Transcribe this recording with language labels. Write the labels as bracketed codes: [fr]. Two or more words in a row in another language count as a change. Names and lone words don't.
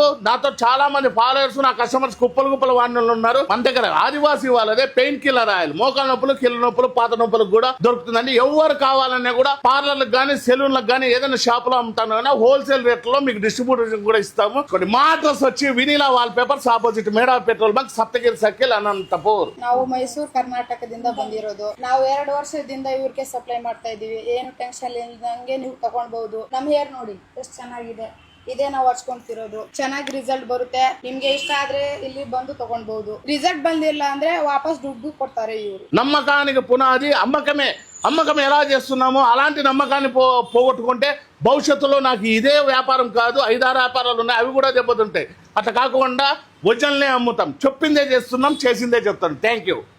[te] నాతో చాలా మంది ఫాలోవర్స్, నా కస్టమర్స్ కుప్పలు కుప్పలు వాడినలు ఉన్నారు. మన దగ్గర ఆదివాసీ వాళ్ళదే [en] pain killer oil [te] మోకాల నొప్పులు, కీళ్ళ నొప్పులు, పాత నొప్పులకు కూడా దొరుకుతుందండి. ఎవరు కావాలన్నా కూడా పార్లర్లకు గానీ సెలూన్లకు గానీ ఏదైనా షాప్ లో అమ్ముతాను కానీ [en] wholesale rate [te] లో మీకు డిస్ట్రిబ్యూషన్ కూడా ఇస్తాము. మా అడ్రస్ వచ్చి వినీలా వాల్ పేపర్స్ [en] opposite Meda petrol bunk, [te] ಸಪ್ತಗಿರಿ ಸರ್ಕಲ್, ಅನಂತಪುರ್. [kn] ನಾವು ಮೈಸೂರು ಕರ್ನಾಟಕದಿಂದ ಬಂದಿರೋದು. ನಾವು 2 ವರ್ಷದಿಂದ ಇವ್ರಿಗೆ ಸಪ್ಲೈ ಮಾಡ್ತಾ ಇದೀವಿ. ಏನು ಟೆನ್ಷನ್ ಇಲ್ದಂಗೆ ನೀವು ತಗೊಳ್ಬಹುದು. ನಮ್ಮ ಹೇರ್ ನೋಡಿ ಎಷ್ಟು ಚೆನ್ನಾಗಿದೆ. ಇದೇ ನಾವು ಹಚ್ಕೊಂತಿರೋದು. ಚೆನ್ನಾಗಿ ರಿಸಲ್ಟ್ ಬರುತ್ತೆ. ನಿಮ್ಗೆ ಇಷ್ಟ ಆದ್ರೆ ಇಲ್ಲಿ ಬಂದು ತಗೊಳ್ಬಹುದು. ರಿಸಲ್ಟ್ ಬಂದಿಲ್ಲ ಅಂದ್ರೆ ವಾಪಸ್ ದುಡ್ಡು ಕೊಡ್ತಾರೆ ಇವರು. [te] నమ్మకానికి పునాది అమ్మకమే. అమ్మకం ఎలా చేస్తున్నామో అలాంటి నమ్మకాన్ని పోగొట్టుకుంటే భవిష్యత్తులో నాకు ఇదే వ్యాపారం కాదు 5-6 వ్యాపారాలు ఉన్నాయి, అవి కూడా దెబ్బతింటాయి. అట్లా కాకుండా ఒరిజినల్నే అమ్ముతాం. చెప్పిందే చేస్తున్నాం, చేసిందే చెప్తాం. [en] thank you.